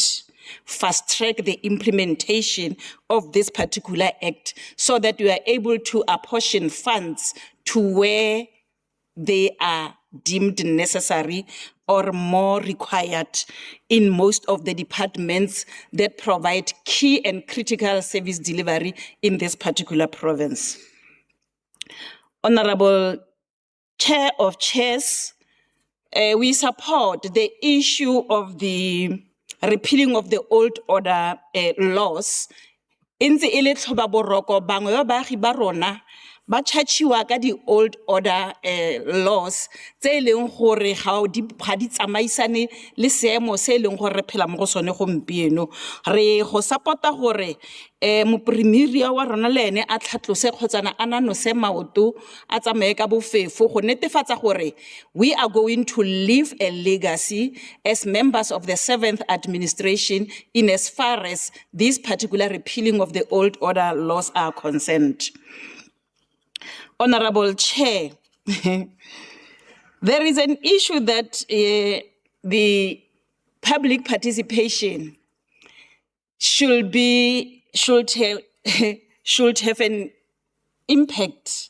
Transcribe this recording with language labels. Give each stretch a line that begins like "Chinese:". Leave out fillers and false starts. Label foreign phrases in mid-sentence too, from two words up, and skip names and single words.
English: Fast track the implementation of this particular act so that you are able to apportion funds to where they are deemed necessary or more required in most of the departments that provide key and critical service delivery in this particular province. Honorable Chair of Chairs, we support the issue of the repealing of the old order laws.
Tswana: Intse e le tlhoba boroko bangwe ba baagi ba rona ba tšhatšiwa ka di
English: old order laws
Tswana: tse e leng gore ga di tsamaisane le seemo se e leng gore re phela mo go sone gompieno. Re go support-a gore mopremiria wa rona le ene a tlhatlose kgotsana a nanose maoto a tsamaye ka bofefo go netefatsa gore
English: we are going to leave a legacy as members of the 7th administration in as far as this particular repealing of the old order laws are concerned. Honorable Chair, there is an issue that the public participation should have an impact.